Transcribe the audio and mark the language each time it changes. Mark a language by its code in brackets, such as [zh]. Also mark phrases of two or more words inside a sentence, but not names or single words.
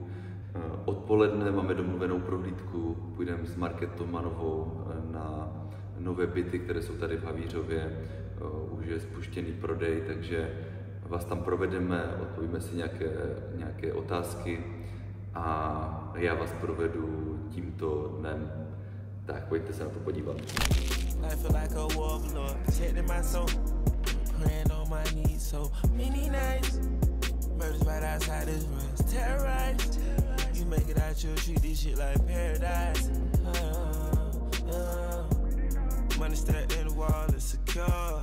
[cs] Odpoledne máme domluvenou prohlídku, půjdeme s Marketou Manovou na nové byty, které jsou tady v Havířově. Už je spuštěný prodej, takže vás tam provedeme, odpovíme si nějaké otázky a já vás provedu tímto dnem. Tak pojďte se na to podívat. [en] Praying on my knees, so many nights. Murders right outside this runs, terrorized. You make it out, you'll treat this shit like paradise. Money stacked in the wall, it's secure.